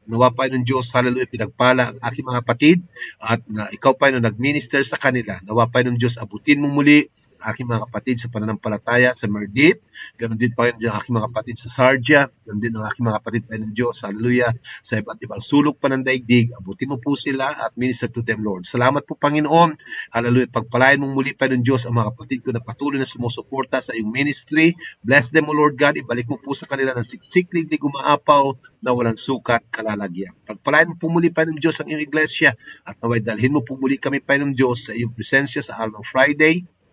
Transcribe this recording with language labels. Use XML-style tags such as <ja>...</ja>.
<tl>Nawa, Panginoon Diyos, hallelujah, pinagpala ang aking mga kapatid at na ikaw, Panginoon, nag-minister sa kanila. Nawa, Panginoon Diyos, abutin mo muli ang aking mga kapatid sa pananampalataya sa Merdip. Ganon din, Panginoon, ang aking mga kapatid sa Sardia. Ganon din ang aking mga kapatid, Panginoon Diyos, hallelujah, sa iba't ibang sulok pa ng daigdig. Abutin mo po sila at</tl> <en>minister to them, Lord.</en> <tl>Salamat po, Panginoon. Hallelujah. Pagpalain mong muli, Panginoon Diyos, ang mga kapatid ko na patuloy na sumusuporta sa iyong ministry.</tl> <en>Bless them, O Lord God.</en> <tl>Ibalik mo po sa kanila ng siksiklig di umaapaw na walang sukat kalalagyan. Pagpalain mo po muli, Panginoon Diyos, ang iyong iglesia at naway dalhin mo po muli kami, Panginoon Diyos, sa iyong presensya sa araw ng Friday.</tl>